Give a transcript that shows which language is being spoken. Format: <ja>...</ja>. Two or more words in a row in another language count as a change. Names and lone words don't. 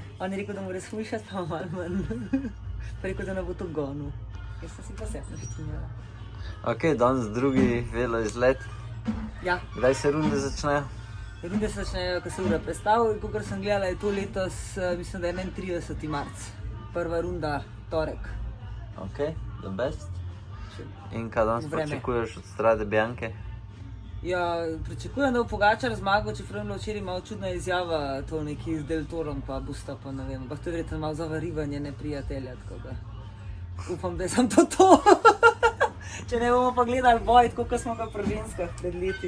<sl>On je rekel, da mora shujšati, pa malo manj. Pa rekel, da ne bo to gonil. Jaz sem si pa sep naštinjala. Ok, danes drugi velo izlet. Ja. Kdaj se runde začnejo? Runde se začnejo, ko se ura predstavil, in kakor sem gledala, je to letos, mislim, da je 31. marc. Prva runda, torek.</sl> <en>Ok, the best.</en> <sl>In kaj danes pričakuješ od Strade Bianche? Ja, pričakujem, da bo Pogačar zmagal, čeprav je bila včeraj malo čudna izjava, to neki z Del Torom pa Busta, pa ne vem, ampak to je verjetno malo zavarivanje neprijatelja, tako da upam, da je samo to. Če ne bomo pa gledali boj, tako kot smo ga pri ženskah pred leti.</sl>